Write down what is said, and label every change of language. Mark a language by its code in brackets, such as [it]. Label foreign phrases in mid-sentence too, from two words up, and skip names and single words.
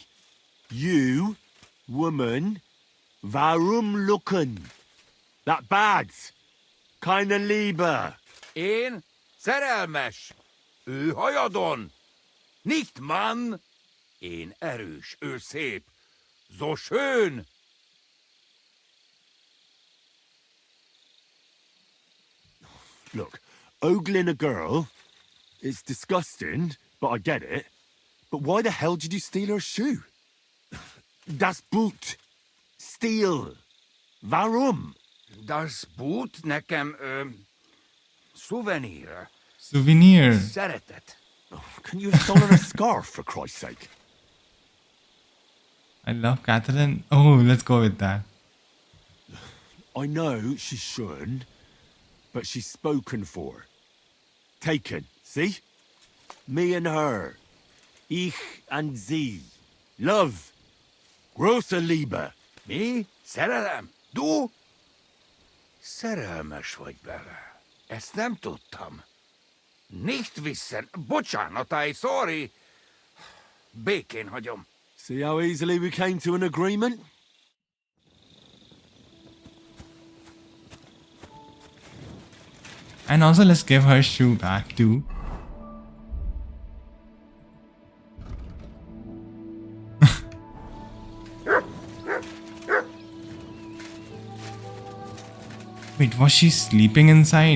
[en] You, woman, [de] warum looken? [en] That bad. [de] Keine Liebe. [hu] Én szerelmes. Ő hajadon. [de] Nicht Mann. [hu] Én erős, ő szép. [de] So schön. [en] Look, ogling a girl, It's disgusting, but I get it. But why the hell did you steal her shoe? [de] Das Boot. Steal. Warum? Das Boot nekem, souvenir. Souvenir. [hu] Szeretet. [en] Couldn't you have stolen a scarf, for Christ's sake? I love Catherine. Oh, let's go with that. I know she shouldn't, but she's spoken for. Taken, see? Me and her. [de] Ich and sie. Love. Große Liebe. [hu] Mi? Szerelem? Du? Szerelmes vagy bele. Ezt nem tudtam. [de] Nicht wissen. [hu] Bocsánat, [en] I sorry. [hu] Békén hagyom. [en] See how easily we came to an agreement? And also let's give her shoe back too. Wait, was she sleeping inside?